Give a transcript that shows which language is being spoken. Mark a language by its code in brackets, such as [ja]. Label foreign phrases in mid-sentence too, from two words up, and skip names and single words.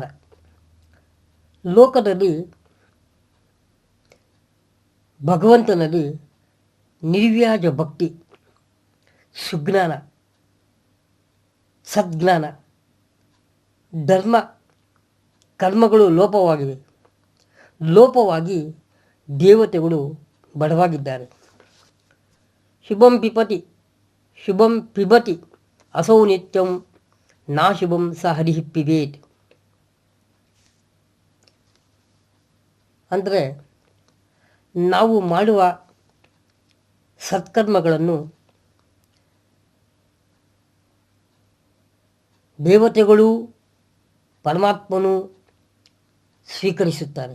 [kn] ಲೋಕದಲ್ಲಿ ಭಗವಂತನಲ್ಲಿ ನಿರ್ವ್ಯಾಜ ಭಕ್ತಿ, ಸುಜ್ಞಾನ, ಸದ್ಜ್ಞಾನ, ಧರ್ಮ ಕರ್ಮಗಳು ಲೋಪವಾಗಿ ದೇವತೆಗಳು ಬಡವಾಗಿದ್ದಾರೆ. [sa] ಶುಭಂ ಪಿಬತಿ ಅಸೌ ನಿತ್ಯಂ ನಾಶುಭಂ ಸ ಹರಿಃ ಪಿಬೇತ್. [kn] ಅಂದರೆ ನಾವು ಮಾಡುವ ಸತ್ಕರ್ಮಗಳನ್ನು ದೇವತೆಗಳು ಪರಮಾತ್ಮನು ಸ್ವೀಕರಿಸುತ್ತಾರೆ.